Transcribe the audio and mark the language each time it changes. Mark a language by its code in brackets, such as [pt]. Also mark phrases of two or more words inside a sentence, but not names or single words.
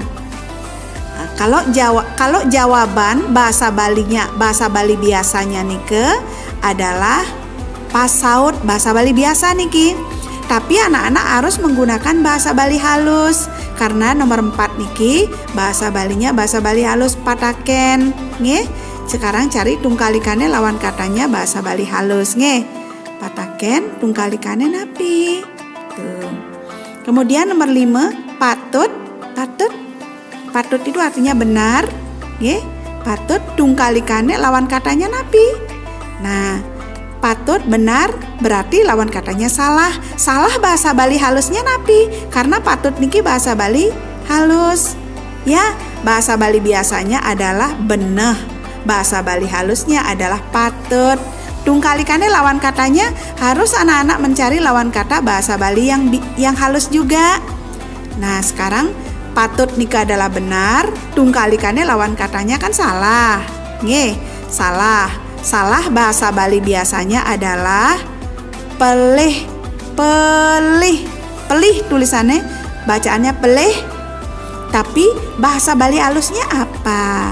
[id] Nah, kalau jawaban bahasa Bali biasanya nike adalah pasaut, bahasa Bali biasa niki. Tapi anak-anak harus menggunakan bahasa Bali halus karena nomor 4 niki bahasa Balinya bahasa Bali halus pataken nggih. Sekarang cari tungkalikane lawan katanya bahasa Bali halus nggih. [ban] Pataken tungkalikane napi. Tuh. [id] Kemudian nomor 5, patut itu artinya benar nggih. Patut tungkalikane lawan katanya napi. Nah, patut benar berarti lawan katanya salah. Salah bahasa Bali halusnya napi karena patut niki bahasa Bali halus. Ya, bahasa Bali biasanya adalah beneh. Bahasa Bali halusnya adalah patut. Tungkalikane lawan katanya harus anak-anak mencari lawan kata bahasa Bali yang halus juga. Nah, sekarang patut nika adalah benar, tungkalikane lawan katanya kan salah. Nggih, salah. Salah bahasa Bali biasanya adalah pelih tulisannya, bacaannya pelih. Tapi bahasa Bali halusnya apa?